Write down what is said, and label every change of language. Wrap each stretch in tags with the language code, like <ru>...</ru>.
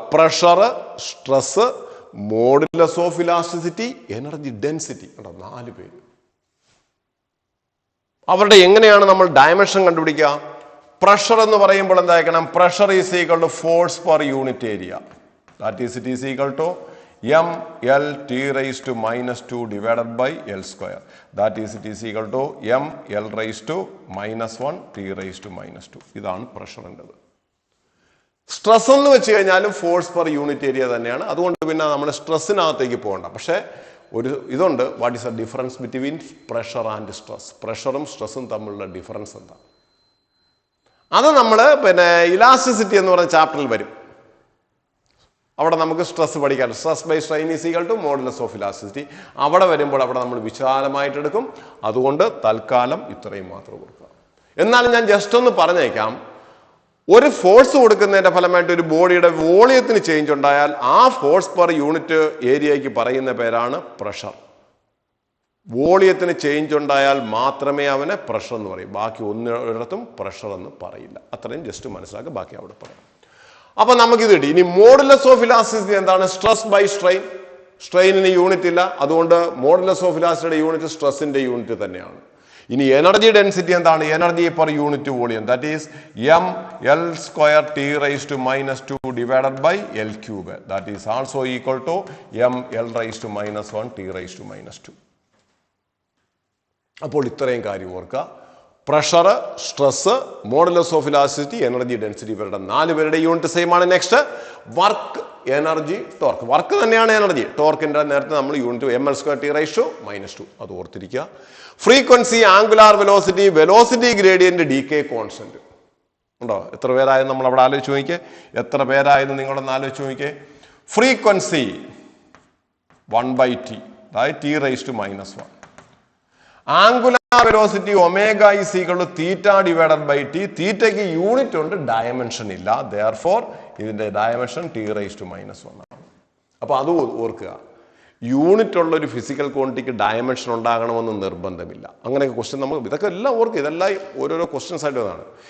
<en>Pressure, stress, modulus of elasticity, energy density. 4 പേര്.</en> <ml>അവരുടെ എങ്ങനെയാണ് നമ്മൾ ഡയമെൻഷൻ കണ്ടുപിടിക്കുക? പ്രഷർ എന്ന് പറയുമ്പോൾ എന്തായിരിക്കണം?</ml> <en>Pressure is equal to force per unit area. That is it is equal to ml t raised to minus 2 divided by l square. That is, it is equal to ml raised to minus 1 t raised to minus 2.</en> <ml>ഇതാണ് പ്രഷറിൻ്റെത്. Stress എന്ന് വെച്ച് കഴിഞ്ഞാലും force per unit area തന്നെയാണ്. അതുകൊണ്ട് പിന്നെ നമ്മൾ സ്ട്രെസ്സിനകത്തേക്ക് പോകണ്ട. പക്ഷേ ഒരു ഇതുണ്ട്.</ml> <en>What is the difference between pressure and stress?</en> <ml>പ്രഷറും സ്ട്രെസ്സും തമ്മിലുള്ള ഡിഫറൻസ് എന്താ? അത് നമ്മൾ ഇലാസ്റ്റിസിറ്റി എന്ന് പറയുന്ന ചാപ്റ്ററിൽ വരും. അവിടെ നമുക്ക് സ്ട്രെസ് പഠിക്കാം.</ml> <en>Stress by strain is equal to modulus of elasticity.</en> <ml>അവിടെ വരുമ്പോൾ അവിടെ നമ്മൾ വിശാലമായിട്ട് എടുക്കും. അതുകൊണ്ട് തൽക്കാലം ഇത്രയും മാത്രം കൊടുക്കുക. എന്നാലും ഞാൻ ജസ്റ്റ് ഒന്ന് പറഞ്ഞേക്കാം. ഒരു ഫോഴ്സ് കൊടുക്കുന്നതിന്റെ ഫലമായിട്ട് ഒരു ബോഡിയുടെ വോളിയത്തിന് ചേഞ്ച് ഉണ്ടായാൽ ആ ഫോഴ്സ് പെർ യൂണിറ്റ് ഏരിയയ്ക്ക് പറയുന്ന പേരാണ് പ്രഷർ. വോളിയത്തിന് ചേഞ്ച് ഉണ്ടായാൽ മാത്രമേ അവനെ പ്രഷർ എന്ന് പറയും. ബാക്കി ഒന്നിടത്തും പ്രഷർ എന്ന് പറയില്ല. അത്രയും ജസ്റ്റ് മനസ്സിലാക്കുക. ബാക്കി അവിടെ പറയാം. അപ്പൊ നമുക്കിത് കിട്ടി. ഇനി മോഡുലസ് ഓഫ് ഇലാസ്റ്റിസിറ്റി എന്താണ്?</ml> <en>Stress by strain.</en> <ml>സ്ട്രെയിനിന് യൂണിറ്റ് ഇല്ല. അതുകൊണ്ട് മോഡുലസ് ഓഫ് ഇലാസ്റ്റിസിറ്റിയുടെ യൂണിറ്റ് സ്ട്രെസ്സിന്റെ യൂണിറ്റ് തന്നെയാണ്. ഇനി എനർജി ഡെൻസിറ്റി എന്താണ്?</ml> <en>Energy per unit volume. That is ml square t raised to minus 2 divided by l cube. That is also equal to ml raised to minus 1 t raised to minus 2.</en> <ml>അപ്പോൾ ഇത്രയും കാര്യം ഓർക്കുക. Pressure, stress, modulus of elasticity, energy density, ഇവരുടെ 4 പേരുടെ unit same ആണ്. Next work, energy, torque. Work തന്നെയാണ് energy. ടോർക്കിന്റെ നേരത്തെ നമ്മൾ unit</ml> <en>ml square t raised to minus 2.</en> <ml>അത് ഓർത്തിരിക്കുക.</ml> <en>Frequency, angular velocity, velocity gradient, decay constant. ഉണ്ടോ?</en> <ml>എത്ര പേരായെന്ന് നമ്മൾ അവിടെ ആലോചിച്ച് നോക്കിക്കേ. എത്ര പേരായെന്ന് നിങ്ങളൊന്ന് ആലോചിച്ച് നോക്കിക്കേ.</ml> <en>Frequency 1/t, അതായത് t raised to minus 1. Angular velocity omega is equal to theta divided by T.</en> <ml>തീറ്റയ്ക്ക് unit ഉണ്ട്, ഡയമെൻഷൻ ഇല്ല. ദെയർഫോർ ഇതിന്റെ ഡയമെൻഷൻ t⁻⁻1 ആണ്. അപ്പൊ അത് ഓർക്കുക, യൂണിറ്റ് ഉള്ള ഒരു ഫിസിക്കൽ ക്വാണ്ടിറ്റിക്ക് ഡയമെൻഷൻ ഉണ്ടാകണമെന്ന് നിർബന്ധമില്ല. അങ്ങനെയൊക്കെ ക്വസ്റ്റ്യൻ നമുക്ക് ഇതൊക്കെ എല്ലാം ഓർക്കുക, ഇതെല്ലാം ഓരോരോ ക്വസ്റ്റ്യൻസ് ആയിട്ട് ഇതാണ്.</ml>